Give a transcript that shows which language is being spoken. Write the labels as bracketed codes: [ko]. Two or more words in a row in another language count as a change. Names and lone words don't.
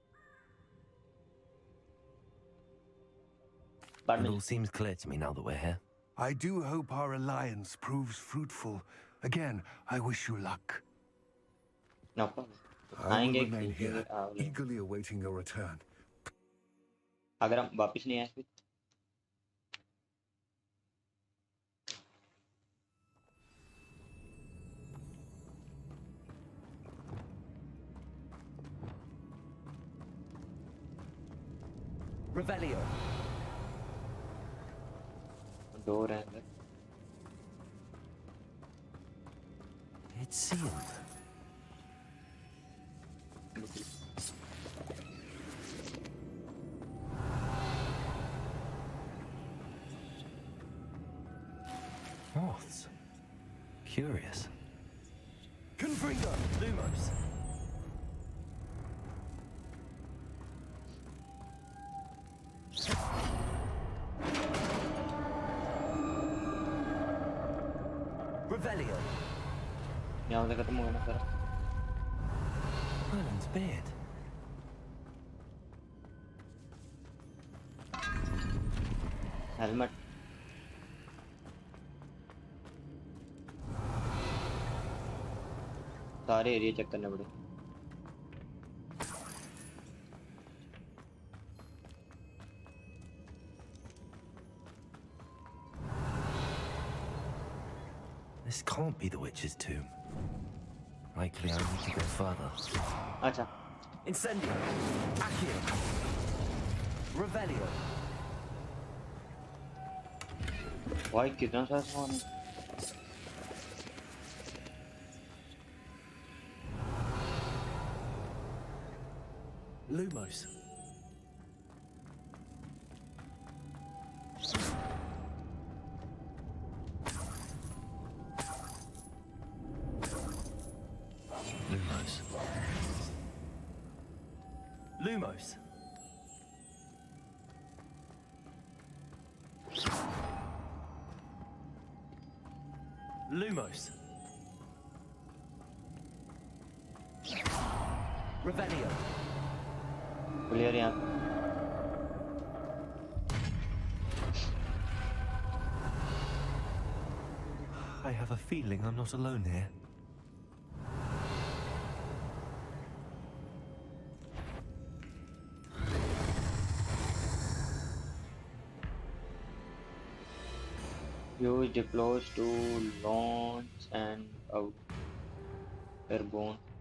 [en] It all seems clear to me now that we're here. I do hope our alliance proves fruitful. Again, I wish you luck. No problem. I will remain here, eagerly awaiting your return. [hi] अगर हम वापस नहीं आए फिर [en] Revelio. [hi] डोर है अंदर। [en] It's sealed. Moths. Curious. Confringo! Lumos. Revelio. [hi] यहाँ से खत्म हो गया ना सारा। [en] Merlin's beard. [hi] हेलमेट। सारे [en] area check [hi] करने पड़े। [en] This can't be the witch's tomb. Likely I need to go further. [hi] अच्छा। [en] Incendio. Accio. Revelio. [hi] भाई कितना सारा सामान है। [en] Lumos. Lumos. Lumos. Lumos. Revelio. [hi] क्लियर यहाँ। [en] I have a feeling I'm not alone here. Use deploys to launch and out airborne.